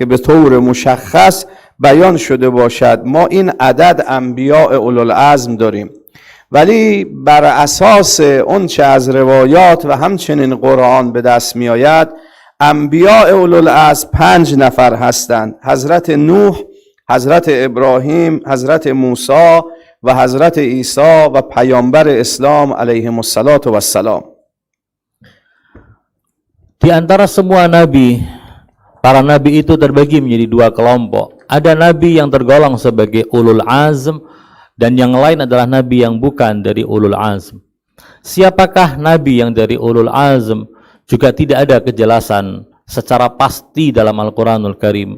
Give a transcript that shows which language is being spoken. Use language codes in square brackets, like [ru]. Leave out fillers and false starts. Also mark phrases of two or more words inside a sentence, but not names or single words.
[fa] به طور مشخص بیان شده باشد ما این عدد انبیاء اولوالعزم داریم، ولی بر اساس اون چه از روایات و همچنین قرآن به دست می آید انبیاء اولوالعزم 5 نفر هستند: حضرت نوح، حضرت ابراهیم، حضرت موسی و حضرت عیسی و پیامبر اسلام [ar] علیهم السلام. [id] Di antara semua nabi, para nabi itu terbagi menjadi 2 kelompok. Ada nabi yang tergolong sebagai [ar] أولو العزم [id] dan yang lain adalah nabi yang bukan dari [ar] أولو العزم. [id] Siapakah nabi yang dari [ar] أولو العزم [id] juga tidak ada kejelasan secara pasti dalam Al-Quranul Karim.